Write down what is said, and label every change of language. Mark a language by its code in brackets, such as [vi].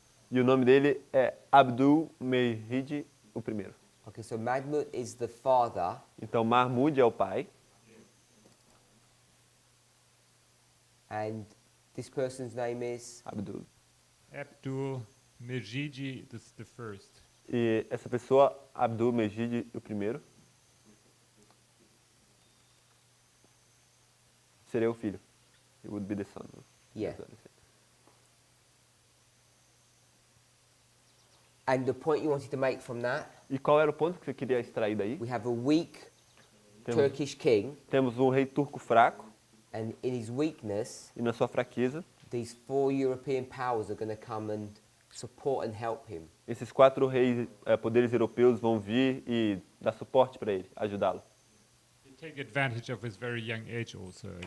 [pt] E o nome dele é Abdul Mehid I. [en] Okay, so Mahmud is the father, [pt] Então, Mahmud é o pai, [en] and this person's name is Abdul. Abdul Mejidi the first. [pt] E essa pessoa, Abdul Mejid I, seria o filho. [en] He would be the son. Yeah. And the point you wanted to make from that, [pt] E qual era o ponto que você queria extrair daí? [en] we have a weak [pt] Temos, [en] Turkish king, [pt] temos um rei turco fraco, [en] and in his weakness, [pt] e na sua fraqueza, [en] these four European powers are going to come and support and help him. [pt] esses 4 reis, poderes europeus vão vir e dar suporte para ele, ajudá-lo. [en] They take advantage of his very young age also, I